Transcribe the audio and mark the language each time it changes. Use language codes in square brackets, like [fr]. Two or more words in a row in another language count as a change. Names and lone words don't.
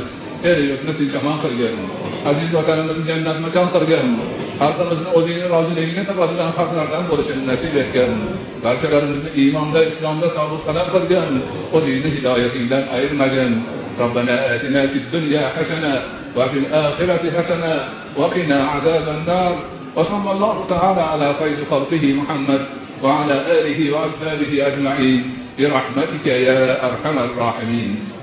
[uz] El yurtni tinch-omon qilgin. Aziz vatanimizni jannat makon qilgin. Xalqimizni o'zingning roziligini topadigan xalqlardan bo'lishini nasib etgan. Barchalarimizni iymonda, islomda sobit qadam qilgin. O'zingning hidoyatingdan ayirmagin. [ar] ربنا آتنا في الدنيا حسنة وفي الآخرة حسنة وقنا عذاب النار. وصلى الله تعالى على خير خلقه محمد وعلى آله وأصحابه أجمعين برحمتك يا أرحم الراحمين.